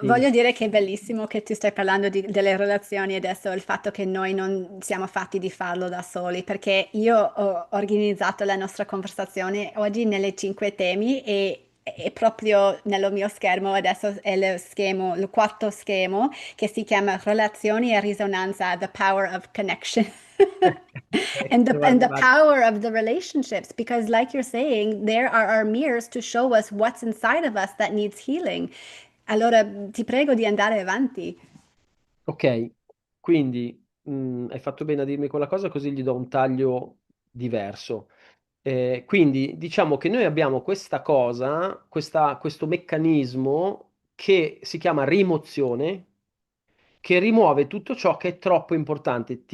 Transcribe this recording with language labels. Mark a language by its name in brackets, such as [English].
[Italian] Voglio dire che è bellissimo che tu stai parlando delle relazioni adesso, il fatto che noi non siamo fatti di farlo da soli, perché io ho organizzato la nostra conversazione oggi nelle cinque temi e proprio nel mio schermo adesso è lo schermo, il quarto schermo che si chiama Relazioni e risonanza, The Power of Connection. [English] And [Italian] Guarda, [English] the [Italian] guarda. [English] power of the relationships, because like you're saying, there are our mirrors to show us what's inside of us that needs healing. [Italian] Allora ti prego di andare avanti. Ok, quindi hai fatto bene a dirmi quella cosa così gli do un taglio diverso. Quindi diciamo che noi abbiamo questa cosa, questo meccanismo che si chiama rimozione, che rimuove tutto ciò che è troppo importante.